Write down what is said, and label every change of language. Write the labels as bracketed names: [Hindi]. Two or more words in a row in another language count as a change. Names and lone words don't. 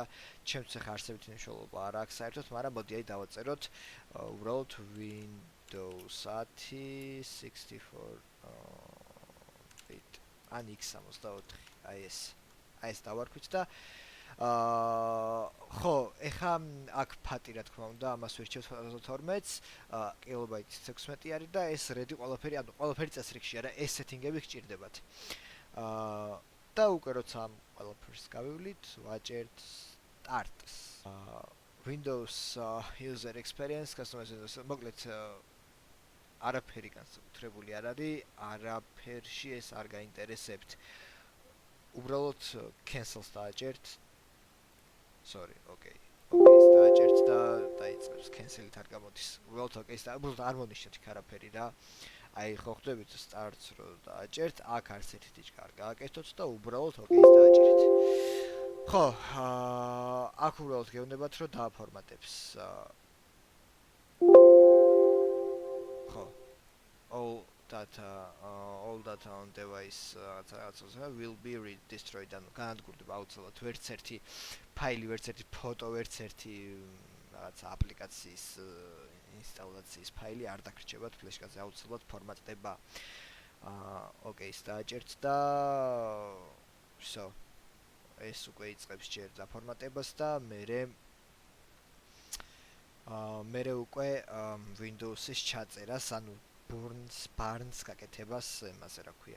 [Georgian] ჩემთვის ახლა არსებითი მნიშვნელობა არ აქვს საერთოდ, მაგრამ მოდი აი დავაწეროთ უბრალოდ Windows 10 64 bit ან x64 აი ეს დავარქვით და ხო, ეხა აქ ფატი რა თქმა უნდა, ამას ვერჩევთ 12-ს, კილობაიტის 16 არის და ეს ready ყველაფერი, ანუ ყველაფერი წესრიგში არა, ეს სეტინგები გჭირდებათ. და უკვე როცა ამ ყველაფერს გავივლით, ვაჭერთ start-ს. [English] Windows user experience, customization, [Georgian] მოკლედ არაფერი განსაკუთრებული არ არის, არაფერში ეს არ გაინტერესებთ. უბრალოდ cancel-ს დააჭერთ. [English] Sorry, okay. [Georgian] Okay-ს დააჭერთ და დაიწყებს cancel-ით არ გამოდის. უბრალოდ okay-ს და უბრალოდ არ მონიშნეთ ქარაფერი რა. აი ხო ხვდებით start-ს რო დააჭერთ, აქ არც ერთი ტიჩკა არ გააკეთოთ და უბრალოდ okay-ს დააჭერეთ. ხო, აქ უბრალოდ გეუბნებათ რომ დააფორმატებს. ხო. [English] All data on device will be destroyed. [Georgian] ანუ განადგურდება აუცილებლად ვერც ერთი ფაილი, ვერც ერთი ფოტო, ვერც ერთი რაღაც აპლიკაციის ინსტალაციის ფაილი არ დაგრჩებათ ფლეშკაზე, აუცილებლად ფორმატდება. Okay-ს დააჭერთ და so ეს უკვე იწყებს ჯერ დაფორმატებას და მერე უკვე Windows-ის ჩაწერას, ანუ Barnes გაკეთებას, იმაზე რა ქვია.